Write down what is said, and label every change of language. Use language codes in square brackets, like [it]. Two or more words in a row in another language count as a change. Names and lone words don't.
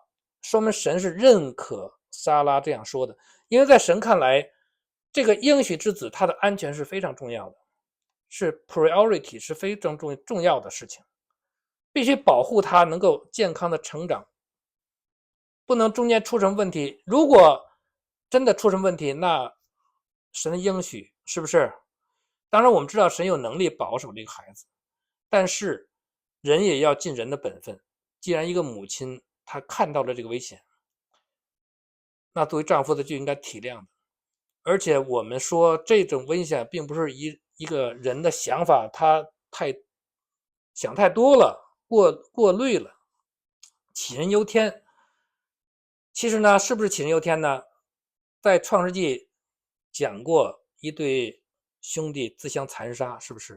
[zh] 說明神是認可撒拉這樣說的，因為在神看來，這個應許之子他的安全是非常重要的，是 priority， 是非常重要的事情，必須保護他能夠健康的成長，不能中間出什麼問題。如果真的出什麼問題，那神的應許是不是？當然我们知道神有能力保守这個孩子，但是人也要盡人的本分。既然一個母親她看到了這個危險，那作為丈夫的就應該體諒的。而且我們說這種危險並不是一個人的想法，他想太多了，過慮了，杞人憂天。其實呢，是不是杞人憂天呢？在創世紀講過一對兄弟自相殘殺，是不是？